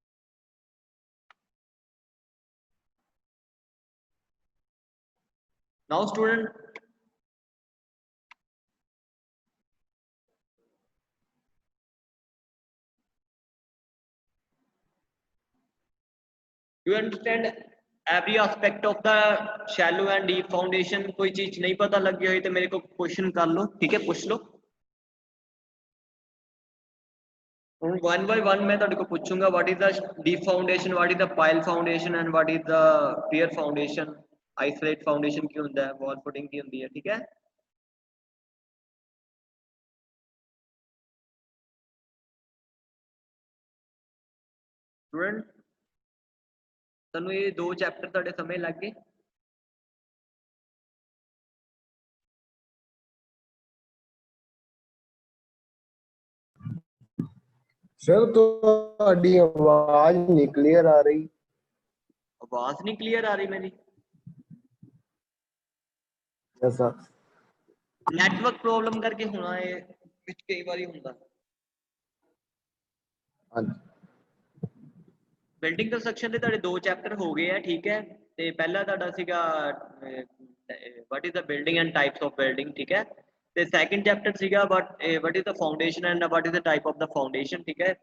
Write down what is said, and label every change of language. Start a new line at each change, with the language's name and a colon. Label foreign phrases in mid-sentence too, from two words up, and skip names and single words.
English: Now, student, you understand every aspect of the shallow and deep foundation.
Hindi: कोई चीज नहीं पता लग गई तो मेरे को क्वेश्चन कर लो, ठीक है, पूछ लो.
English: One by one
Hindi: मैं ਤੁਹਾਡੇ को पूछूंगा
English: what is the deep foundation, what is the pile foundation and what is the pier foundation. Isolate foundation
Punjabi: ਕੀ ਹੁੰਦਾ है,
English: wall footing
Punjabi: ਕੀ ਹੁੰਦੀ ਹੈ,
Hindi: ठीक है.
Punjabi: स्टूडेंट ਤੁਹਾਨੂੰ ਇਹ ਦੋ ਚੈਪਟਰ ਤੁਹਾਡੇ ਸਮਝ ਲੱਗ ਗਏ? सर ਤੁਹਾਡੀ ਆਵਾਜ਼ ਨਹੀਂ ਕਲੀਅਰ ਆ ਰਹੀ.
Hindi: आवाज नहीं क्लियर आ रही मेरी?
English: yes sir. network problem
Hindi: करके होना है,
Punjabi: ਵਿੱਚ ਕਈ ਵਾਰੀ ਹੁੰਦਾ. ਹਾਂਜੀ.
English: building construction
Punjabi: ਦੇ ਤੁਹਾਡੇ ਦੋ ਚੈਪਟਰ ਹੋ ਗਏ ਆ, ਠੀਕ ਹੈ. ਤੇ ਪਹਿਲਾ ਤੁਹਾਡਾ ਸੀਗਾ
English: what is the building and types of building,
Punjabi: ਠੀਕ ਹੈ. ਤੇ ਸੈਕੰਡ ਚੈਪਟਰ ਸੀਗਾ
English: what is the foundation and what is the type of the foundation,
Punjabi: ਠੀਕ ਹੈ.